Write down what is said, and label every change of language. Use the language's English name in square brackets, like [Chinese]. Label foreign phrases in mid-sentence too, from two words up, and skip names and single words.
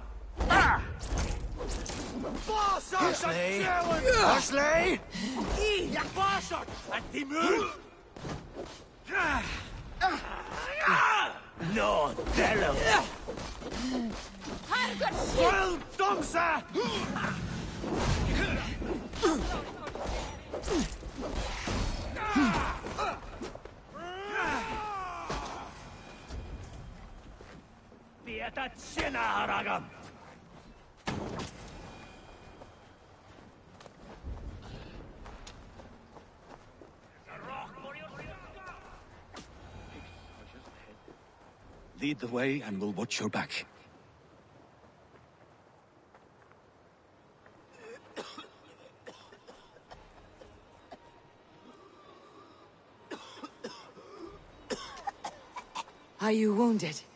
[English] Parsley! Parsley! Barsot! At the moon! No, Dello! Well done, sir! Vietat sinna haragam! Lead the way and we'll watch your back. Are you wounded?